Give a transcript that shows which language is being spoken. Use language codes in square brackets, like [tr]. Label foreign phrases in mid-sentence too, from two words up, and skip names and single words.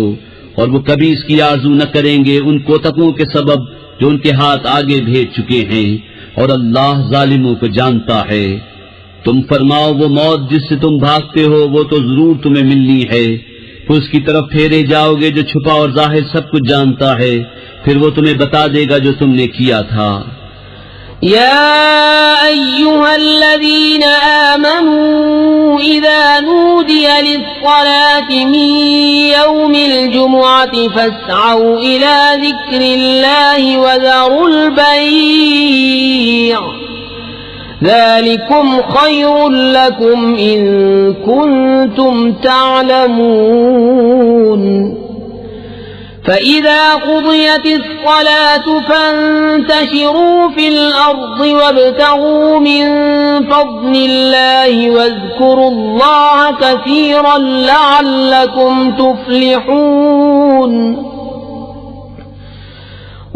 [ur] اور وہ کبھی اس کی آرزو نہ کریں گے ان کوتکوں کے سبب جو ان کے ہاتھ آگے بھیج چکے ہیں، اور اللہ ظالموں کو جانتا ہے. تم فرماؤ وہ موت جس سے تم بھاگتے ہو وہ تو ضرور تمہیں ملنی ہے، پھر اس کی طرف پھیرے جاؤ گے جو چھپا اور ظاہر سب کچھ جانتا ہے، پھر وہ تمہیں بتا دے گا جو تم نے کیا تھا. [ar] يا أيها الذين آمنوا إذا نودي للصلاة من يوم الجمعة فاسعوا إلى ذكر الله وذروا البيع ذلكم خير لكم إن كنتم تعلمون. فإذا قضيت الصلاة فانتشروا في الأرض وابتغوا من فضل الله واذكروا الله كثيرا لعلكم تفلحون.